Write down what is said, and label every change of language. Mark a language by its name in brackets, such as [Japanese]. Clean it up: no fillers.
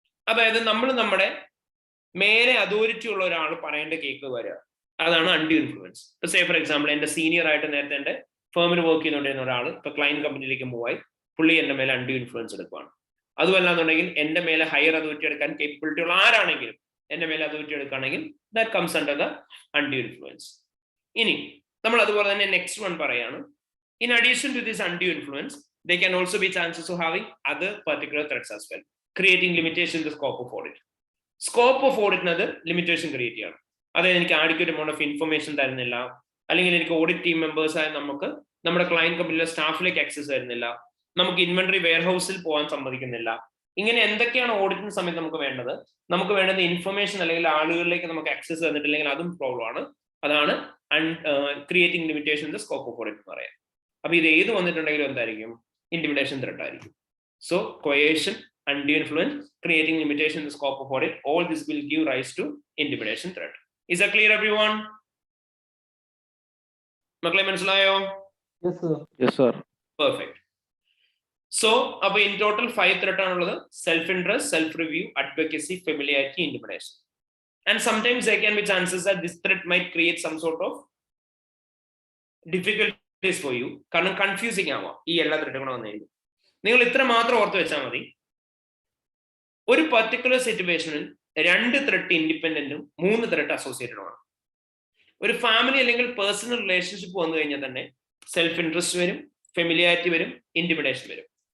[Malayalam] അതായത് നമ്മൾ നമ്മുടെ മേലെ അതോറിറ്റി ഉള്ള ഒരാൾ പറയേണ്ട കേക്ക് വരിക, അതാണ് അൺഡ്യൂ ഇൻഫ്ലുവൻസ്. ഇപ്പൊ [English] say for example, [Malayalam] എന്റെ സീനിയർ ആയിട്ട് നേരത്തെ എന്റെ ഫേമിൽ വർക്ക് ചെയ്തുകൊണ്ടിരുന്ന ഒരാൾ ഇപ്പൊ ക്ലയന്റ് കമ്പനിയിലേക്ക് മൂവ് ആയി, പുള്ളി എന്റെ മേലെ അൺഡ്യൂ ഇൻഫ്ലുവൻസ് എടുക്കുകയാണ്. അതുമല്ലാന്നുണ്ടെങ്കിൽ എന്റെ മേലെ ഹയർ അതോറിറ്റി എടുക്കാൻ കേപ്പബിലിറ്റി ഉള്ള ആരാണെങ്കിലും എന്റെ മേലെ അതോറിറ്റി എടുക്കുകയാണെങ്കിൽ [English] That comes under the undue influence. [Malayalam] ഇനി നമ്മൾ അതുപോലെ തന്നെ നെക്സ്റ്റ് വൺ പറയാണ്, [English] in addition to this undue influence, there can also be chances of having other particular threats as well, creating limitation in the scope of audit. Scope of audit nadu limitation create ചെയ്യണം. [Malayalam] അതായത് എനിക്ക് [English] adequate amount of information [Malayalam] തരുന്നില്ല, അല്ലെങ്കിൽ എനിക്ക് audit team members ആയ നമുക്ക് നമ്മുടെ client കമ്പനിയിലെ സ്റ്റാഫിലേക്ക് ആക്സസ് തരുന്നില്ല, നമുക്ക് ഇൻവെന്ററി വെയർഹൗസിൽ പോകാൻ സമ്മതിക്കുന്നില്ല. ഇങ്ങനെ എന്തൊക്കെയാണ് ഓഡിറ്റിന് സമയത്ത് നമുക്ക് വേണ്ടത്? നമുക്ക് വേണ്ടത് ഇൻഫർമേഷൻ അല്ലെങ്കിൽ ആളുകളിലേക്ക് നമുക്ക് ആക്സസ് തന്നിട്ടില്ലെങ്കിൽ അതും പ്രോബ്ലം ആണ്. [English] അതാണ് creating limitation in the scope of audit എന്ന് പറയാം. [Malayalam] അപ്പൊ ഇത് ഏത് വന്നിട്ടുണ്ടെങ്കിലും എന്തായിരിക്കും? [English] intimidation threat [Malayalam] ആയിരിക്കും. [English] So coercion, undue influence, creating limitation in the scope of audit, all this will give rise to intimidation threat. Is that clear, everyone? [Malayalam] Maklai manasilayo? [English] Yes, sir. Yes, sir. Perfect. So, in total 5 threat [Malayalam] aanullathu: [English] self-interest, self-review, advocacy, familiarity, intimidation. And sometimes there can be chances that this threat might create some sort of difficulties for you. [Malayalam] കാരണം confusing ആവാം ഈ എല്ലാ ത്രെഡുകളും വന്നിരിക്കും. നിങ്ങൾ ഇത്ര മാത്രം ഓർത്ത് വെച്ചാൽ മതി. ഒരു പർട്ടിക്കുലർ സിറ്റുവേഷനിൽ 2 ത്രെഡ് ഇൻഡിപെൻഡന്റും 3 ത്രെഡ് അസോസിയേറ്റഡും ആണ്. ഒരു ഫാമിലി അല്ലെങ്കിൽ പേഴ്സണൽ റിലേഷൻഷിപ്പ് വന്നു കഴിഞ്ഞാൽ തന്നെ സെൽഫ് ഇൻട്രസ്റ്റ് വരും, ഫെമിലിയാരിറ്റി വരും, ഇന്റിമിഡേഷൻ വരും.